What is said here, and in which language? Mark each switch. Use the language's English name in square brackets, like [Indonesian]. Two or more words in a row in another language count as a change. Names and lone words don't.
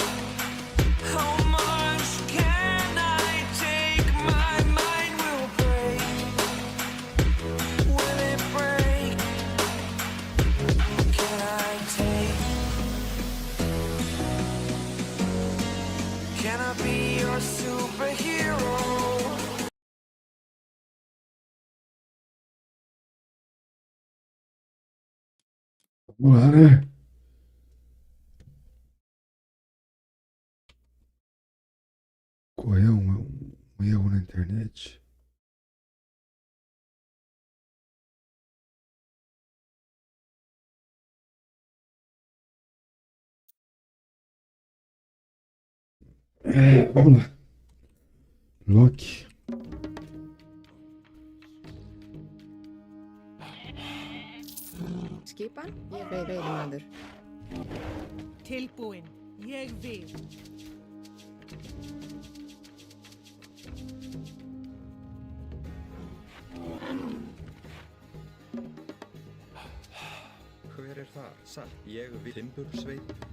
[English] How much can I take? My mind will break. Will it break? Can I take? Can I be your superhero? [Portuguese] Vamos lá, né? Correu um erro na internet. Vamos lá. [Icelandic] Loki. Skipan, ég veiðimaður. Tilbúin. Ég vil. Hver er þar? Satt. Ég vil. Timbursveit.